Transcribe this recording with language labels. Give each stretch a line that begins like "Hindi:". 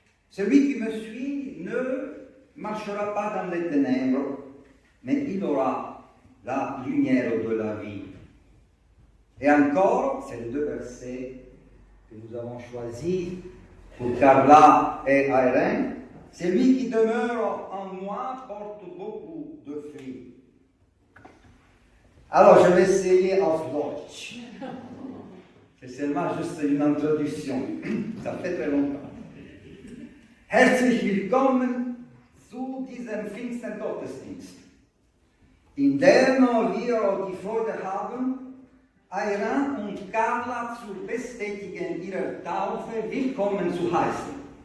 French: Celui qui me suit ne marchera pas dans les ténèbres, mais il aura la lumière de la vie. Et encore, c'est les deux versets que nous avons choisis pour Carla et Aaron. Celui qui demeure en moi porte beaucoup de fruits. Alors, je vais essayer
German: auf Deutsch.
French: C'est seulement juste une introduction. Ça fait très longtemps.
German: Herzlich willkommen zu diesem Pfingsten-Gottesdienst, in dem wir die Freude haben, Aaron und Carla zur Bestätigung ihrer Taufe willkommen zu heißen.